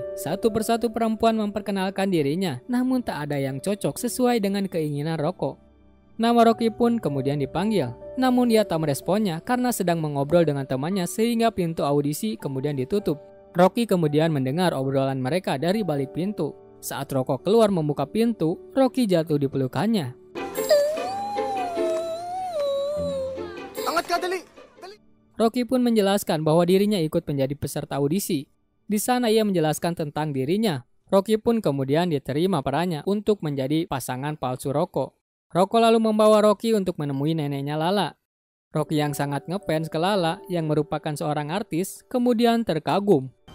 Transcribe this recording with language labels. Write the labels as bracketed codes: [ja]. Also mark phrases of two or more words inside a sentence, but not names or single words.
[id] Satu persatu perempuan memperkenalkan dirinya, namun tak ada yang cocok sesuai dengan keinginan Rocco. Nama Rocky pun kemudian dipanggil, namun ia tak meresponnya karena sedang mengobrol dengan temannya sehingga pintu audisi kemudian ditutup. Rocky kemudian mendengar obrolan mereka dari balik pintu. Saat Rocco keluar membuka pintu, Rocky jatuh di pelukannya. [tl] Angat ka, dali! [id] Rocky pun menjelaskan bahwa dirinya ikut menjadi peserta audisi. Di sana ia menjelaskan tentang dirinya. Rocky pun kemudian diterima perannya untuk menjadi pasangan palsu Rocco. Rocco lalu membawa Rocky untuk menemui neneknya Lala. Rocky yang sangat ngefans ke Lala yang merupakan seorang artis kemudian terkagum.